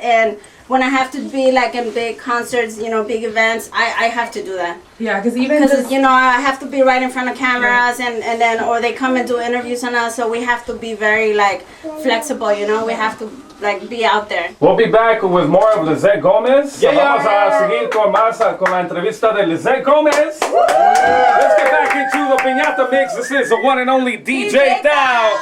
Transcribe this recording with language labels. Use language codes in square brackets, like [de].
[en] And when I have to be like in big concerts, you know, big events, I have to do that. Yeah, because even Because, just, you know, I have to be right in front of cameras and then, or they come and do interviews on us. So we have to be very like flexible, you know, we have to like be out there. We'll be back with more of Lissette Gomez. Yeah. [es] Vamos a seguir con más con la entrevista de Lissette Gomez. [en] Let's get back into the Piñata Mix. This is the one and only DJ Dow.